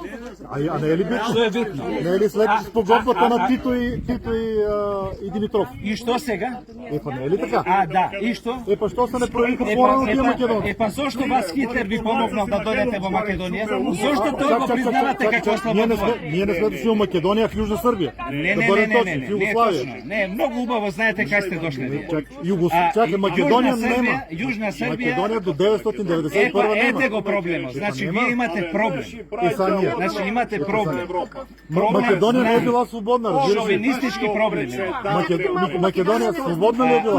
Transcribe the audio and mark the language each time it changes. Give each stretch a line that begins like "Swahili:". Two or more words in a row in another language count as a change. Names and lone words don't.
Macedonian: А не е ли битно? Што е битно?
Bulgarian: Не е ли след спогодбата на Тито и Димитров?
Macedonian: И што сега? Па не е ли така? Да, и што?
Bulgarian: Па що се не проявиха по-рано тия македонци?
Macedonian: Па зошто вас Хитлер ви помогнал да дојдете во Македонија? Зошто тој го признавате како слободно?
Bulgarian: Ние не сме дошли в Македонија, в Южна Сърбия.
Macedonian: Не,
Bulgarian: Да бъдем точни, в
Macedonian: не е
Bulgarian: Югославия.
Macedonian: точно. Не, многу убаво знаете кај сте дошли вие.
Bulgarian: Чакай, Македонија Србија, Јужна Србија.
Macedonian: Македонија до 991 нема. Ете го проблемот. Значи нема. вие имате проблем.
Bulgarian: И са ние.
Macedonian: Значи имате проблем. Македонија не е била слободна, разбираш ли? Шовинистички проблеми. Македонија слободна ли е била?